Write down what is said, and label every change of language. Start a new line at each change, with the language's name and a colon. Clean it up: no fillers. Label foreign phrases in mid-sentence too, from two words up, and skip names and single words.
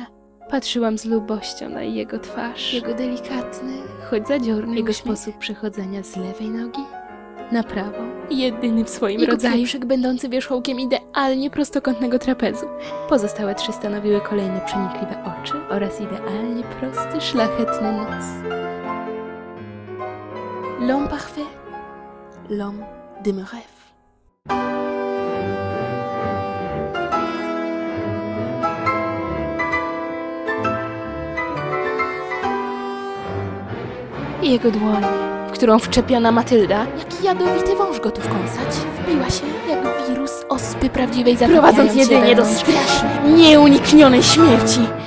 Polish: Patrzyłam z lubością na jego twarz, jego delikatny, choć zadziorny jego sposób przechodzenia z lewej nogi na prawą, jedyny w swoim rodzaju. Pieprzyk będący wierzchołkiem idealnie prostokątnego trapezu. Pozostałe 3 stanowiły kolejne przenikliwe oczy oraz idealnie prosty, szlachetny nos.
French: L'homme parfait, l'homme de mes rêves.
Polish: I jego dłoń, w którą wczepiona Matylda, jak jadowity wąż gotów kąsać, wbiła się jak wirus ospy prawdziwej, prowadząc jedynie do strasznej, nieuniknionej śmierci.